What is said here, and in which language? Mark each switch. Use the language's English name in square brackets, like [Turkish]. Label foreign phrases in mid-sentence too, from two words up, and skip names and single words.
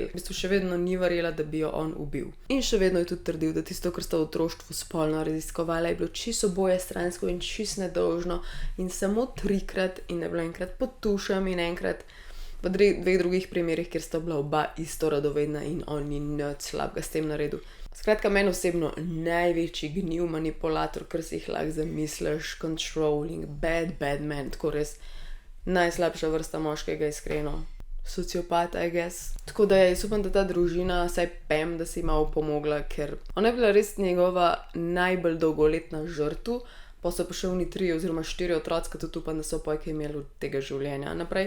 [Slovenian] V bistvu še vedno ni verjela, da bi jo on ubil. In še vedno je tudi trdil, da tisto, kar sta v otroštvu spolno raziskovala, je bilo čisto oboje stransko in čisto nedolžno in samo 3krat in je bilo enkrat pod tušem in enkrat v 2 drugih primerih, kjer sta bila oba isto radovedna in on ni nič slabega s tem naredil. Skratka, meni osebno največji gnil manipulator, kar si jih lahko zamisliš, [English] controlling, bad man, [Slovenian] tako res najslabša vrsta moškega, iskreno. Sociopat, [English] I guess. [Slovenian] Tako da jaz upam, da ta družina, saj Pam, da si malo pomogla, ker ona je bila res njegova najbolj dolgoletna žrtev, pa so pa še oni 3 oziroma 4 otroci, tudi upam, da so pojke imeli od tega življenja naprej.